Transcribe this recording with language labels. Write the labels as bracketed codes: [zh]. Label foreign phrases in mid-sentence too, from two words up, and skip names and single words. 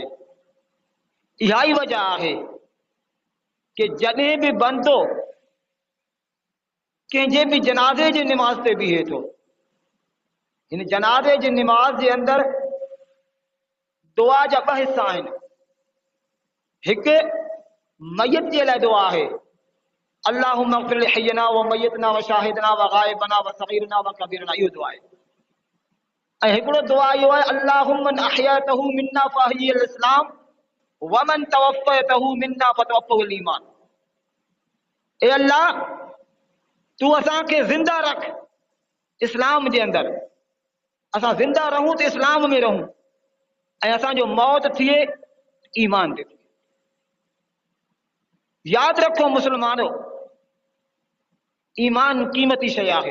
[sd] इहा ई वजह आहे कि जॾहिं बि बंदो कंहिंजे बि जनाज़े जी निमाज़ ते बीहे थो, हिन जनाज़े जी निमाज़ जे अंदर दुआ जा ॿ हिस्सा आहिनि। हिकु मयत जे लाइ दुआ आहे, [ar] اللهم اغفر لحينا و ميتنا و شاهدنا و غائبنا و صغيرنا و كبيرنا, [sd] इहो दुआ आहे। ऐं हिकिड़ो दुआ इहो आहे, [ar] اللهم من أحييته منا فأحيه الإسلام و من توفيته منا فتوفه الإيمان. [sd] ए अल्लाह, तू असांखे ज़िंदा रख इस्लाम जे अंदर, असां ज़िंदा रहूं त इस्लाम में रहूं, ऐं असांजो मौत थिए ईमान ते। यादि रखो मुस्लमानो, ईमान क़ीमती शइ आहे।